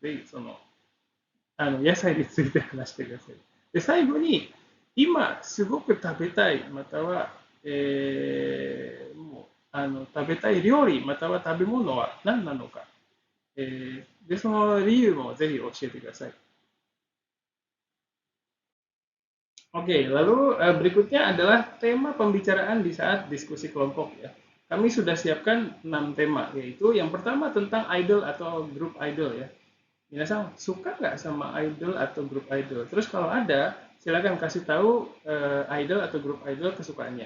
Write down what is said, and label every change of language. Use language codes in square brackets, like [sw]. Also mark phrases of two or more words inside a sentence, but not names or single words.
[ja] ぜひその野菜について話してください。で、最後に、今すごく食べたい、または、もう食べたい料理、または食べ物は何なのか、で、その理由もぜひ教えてください。 [id] Oke, lalu berikutnya adalah tema pembicaraan di saat diskusi kelompok ya. Kami sudah siapkan 6 tema, yaitu yang pertama tentang idol atau grup idol ya. Minasan suka nggak sama idol atau grup idol? Terus kalau ada, silakan kasih tahu idol atau grup idol kesukaannya.